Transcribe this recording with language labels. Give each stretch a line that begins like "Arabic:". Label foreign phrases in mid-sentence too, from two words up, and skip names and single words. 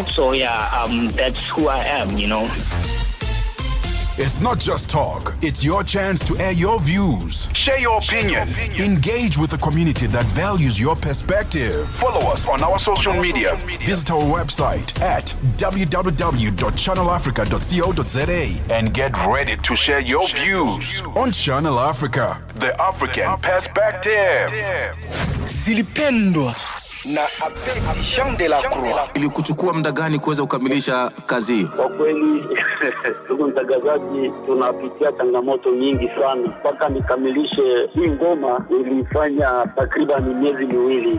English: So that's who I am, you know. It's not just talk, it's your chance to air your views. Share your opinion. Engage with the community that values your perspective. Follow us on our social media. Visit our website at www.channelafrica.co.za And get ready to share your views. on Channel Africa. The African Perspective.
Swahili: Zilipendwa na Abedi Jean de la Croix. Ilikuchukua muda gani kuweza kukamilisha kazi hiyo? Kwa kweli, ndugu mtangazaji, tunapitia changamoto nyingi sana. Mpaka nikamilishe hii ngoma nilifanya takriban miezi miwili.